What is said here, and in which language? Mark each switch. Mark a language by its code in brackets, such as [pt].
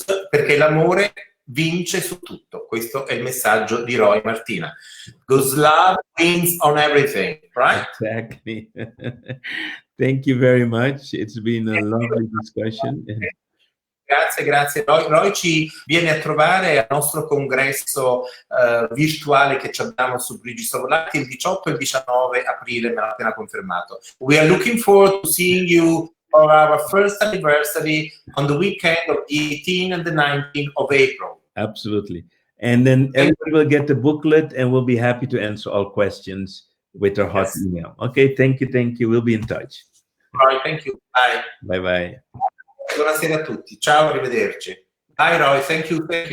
[it] Perché l'amore vince su tutto. Questo è il messaggio di Roy Martina. [en] Because love wins on everything, right? Exactly. Thank you very much. It's been a lovely discussion. [it] Grazie. Roy ci viene a trovare al nostro congresso virtuale che abbiamo su Brigi Sovolati il 18 e il 19 aprile, me l'ha appena confermato. [en] We are looking forward to seeing you for our first anniversary on the weekend of the 18th and the 19th of April. Absolutely. And then everybody will get the booklet and we'll be happy to answer all questions with our hot email. Okay, thank you. We'll be in touch. Roy, thank you. Bye. Bye-bye. [it] Buonasera a tutti. Ciao, arrivederci. [en] Bye Roy, thank you.